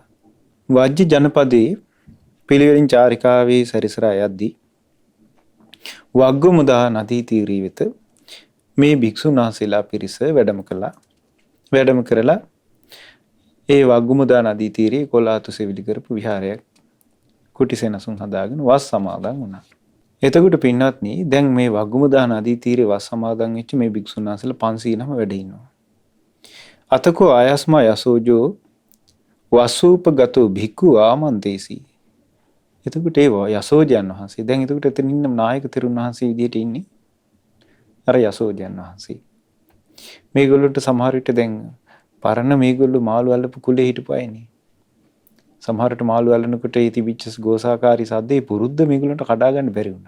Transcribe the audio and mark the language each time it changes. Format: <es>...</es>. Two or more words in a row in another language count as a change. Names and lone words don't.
<si>වාජ්ජි ජනපදයේ පිළිවෙලින් චාරිකාවේ සැරිසරා යද්දී වග්ගමුදා නදී තීරී වෙත මේ භික්ෂුන් වහන්සේලා පිරිස වැඩම කළා. වැඩම කරලා ඒ වග්ගමුදා නදී තීරයේ කොලාතු සෙවිලි කරපු විහාරයක් කුටි සෙනසුන් හදාගෙන වස් සමාදන් වුණා. එතකොට පින්වත්නි දැන් මේ වග්ගමුදා නදී තීරයේ වස් සමාදන් වෙච්ච මේ භික්ෂුන් වහන්සේලා 509 වැඩ ඉන්නවා.</si> <pi>අතකෝ ආයස්මා යසෝජෝ වසූපගතෝ භික්ඛු ආමන්තේසි.</pi> <si>එතකොට ඒ යසෝජයන් වහන්සේ දැන් එතකොට එතන ඉන්න නායක තෙරුන් වහන්සේ විදියට ඉන්නේ අර යසෝජයන් වහන්සේ. මේගොල්ලන්ට සමහර විට දැන් පරණ මේගොල්ලෝ මාළු අල්ලපු කුලේ හිටපු අයනේ. සමහරට මාළු අල්ලනකොට ඒ තිබිච්ච ගෝසාකාරී සද්දේ පුරුද්ද මේගොල්ලන්ට කඩා ගන්න බැරි වුණා.</si>